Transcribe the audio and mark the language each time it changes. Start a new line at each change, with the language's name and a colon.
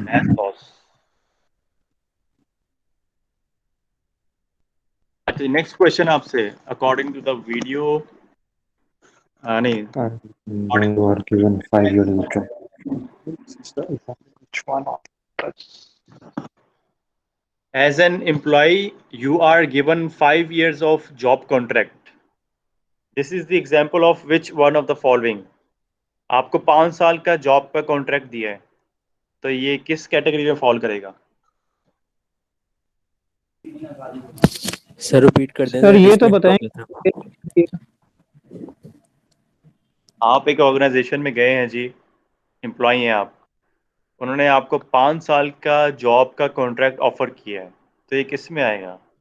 Hindi: अच्छा, next question आपसे,
English: according to the video
Hindi: नहीं,
English: They were given 5 years later. As an employee, you are given 5 years of job contract. This is the example of which one of the following?
Hindi: आपको 5 साल का job का contract दिया है, तो ये किस कैटेगरी में फॉल करेगा? सर रिपीट कर दें सर ये तो disconnect हो बताएं। गया था। आप एक ऑर्गेनाइजेशन में गए हैं जी, एम्प्लॉई हैं आप, उन्होंने आपको 5 साल का जॉब का कॉन्ट्रैक्ट ऑफर किया है, तो ये किस में आएगा?